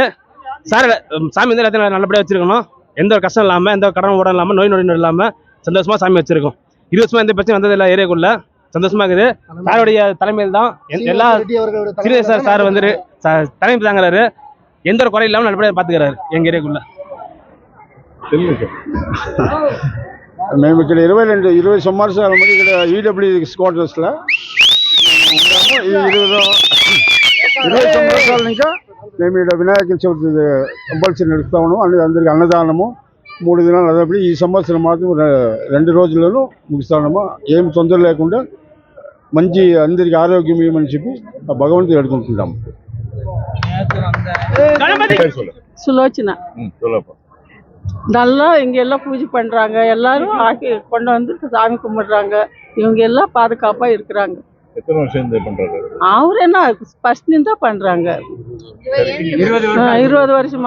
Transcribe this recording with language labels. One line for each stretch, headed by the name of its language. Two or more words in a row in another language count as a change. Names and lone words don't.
Tamil: சார் சாமி வந்து எல்லாத்தையும் நல்லபடியா வச்சிருக்கணும். எந்த ஒரு கஷ்டம் இல்லாம, எந்த கடன் ஓட இல்லாம, நோய் நொடி இல்லாம சந்தோஷமா சாமி வச்சிருக்கோம். 20 வருஷமா எந்த பிரச்சனை வந்தது இல்லை ஏரியாக்குள்ள. சந்தோஷமா இருக்குது. சாருடைய தலைமையில் தான் எல்லா சீனியர் சார் வந்து தலைமை தாங்குறாரு. எந்த ஒரு குறை இல்லாம நல்லபடியா பாத்துக்கிறாரு எங்க ஏரியாக்குள்ள.
Telugu: మేము ఇక్కడ 20 సంవత్సరాల ముందు ఇక్కడ
English: EWS quarters
Telugu: 20 సంవత్సరాల ఇంకా మేము ఇక్కడ వినాయక చవితి కంపల్సరీ నడుస్తూ ఉన్నాము. అందరికి అన్నదానము 3 దినాలు. అదప్పుడు ఈ సంవత్సరం మాత్రం 2 రోజులను ముగిస్తా ఉన్నాము. ఏం తొందర లేకుండా మంచి అందరికి ఆరోగ్యం ఇవ్వమని చెప్పి ఆ భగవంతుడు వేడుకుంటున్నాం.
Tamil: சுலோச்சனா நல்லா இங்க எல்லாம் பூஜை பண்றாங்க. எல்லாரும் ஆக்கி கொண்டு வந்து சாமி கும்பிடுறாங்க. இவங்க எல்லாம் பாதுகாப்பா இருக்கிறாங்க. எத்தனை வருஷம் இந்த பண்றாரு? அவர் என்ன ஃபர்ஸ்ட் தான் பண்றாங்க. 20 வருஷமா.